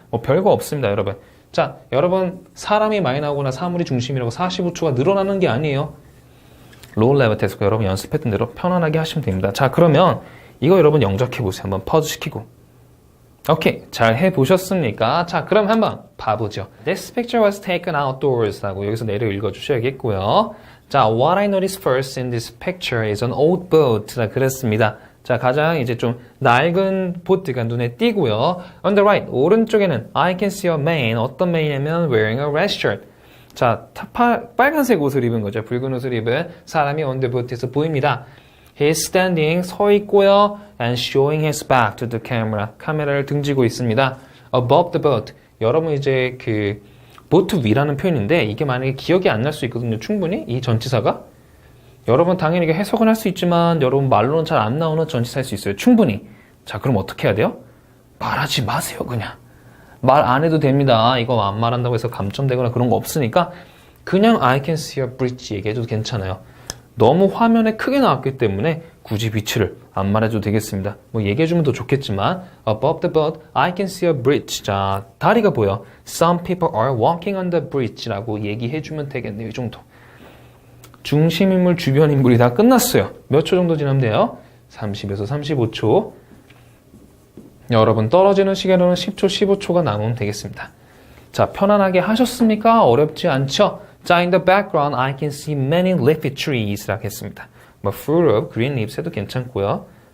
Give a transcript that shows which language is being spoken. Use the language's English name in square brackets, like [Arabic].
[Korean] 뭐 별거 없습니다, 여러분. 자, 여러분 사람이 많이 나오거나 사물이 중심이라고 45초가 늘어나는 게 아니에요. 로우 레벨 테스트 여러분 연습했던 대로 편안하게 하시면 됩니다. 자, 그러면 이거 여러분 영작해 보세요. 한번 퍼즈 시키고. 오케이, 잘 해보셨습니까? 자, 그럼 한번 봐보죠. [English] This picture was taken outdoors [Korean] 라고 여기서 내려 읽어주셔야겠고요. [English] 자, what I noticed first in this picture is an old boat. [Korean] 자, 그랬습니다. 자, 가장 이제 좀 낡은 보트가 눈에 띄고요. [English] On the right, [Korean] 오른쪽에는 [English] I can see a man. 어떤 man이냐면 wearing a red shirt. [Korean] 자, 빨간색 옷을 입은 거죠. 붉은 옷을 입은 사람이 [English] on the boat [Korean] 에서 보입니다. [English] He's standing, [Korean] 서 있고요. [English] And showing his back to the camera. [Korean] 카메라를 등지고 있습니다. [English] Above the boat. [Korean] 여러분 이제 그 보트 위라는 표현인데 이게 만약에 기억이 안 날 수 있거든요. 충분히 이 전치사가. 여러분 당연히 이게 해석은 할 수 있지만 여러분 말로는 잘 안 나오는 전치사일 수 있어요. 충분히. 자, 그럼 어떻게 해야 돼요? 말하지 마세요, 그냥. 말 안 해도 됩니다. 이거 안 말한다고 해서 감점되거나 그런 거 없으니까 그냥 [English] I can see a bridge [Korean] 얘기해도 괜찮아요. 너무 화면에 크게 나왔기 때문에 굳이 위치를 안 말해도 되겠습니다. 뭐 얘기해주면 더 좋겠지만 [English] above the boat, I can see a bridge. [Korean] 자, 다리가 보여. [English] Some people are walking on the bridge [Korean] 라고 얘기해주면 되겠네요. 이 정도. 중심인물, 주변인물이 다 끝났어요. 몇 초 정도 지나면 돼요? 30에서 35초. 여러분 떨어지는 시간으로는 10초, 15초가 남으면 되겠습니다. 자, 편안하게 하셨습니까? 어렵지 않죠? [English] 자, in the background, I can see many leafy trees [Korean] 라고 했습니다. [English] 뭐, full of green leaves [Korean] 해도 괜찮고요.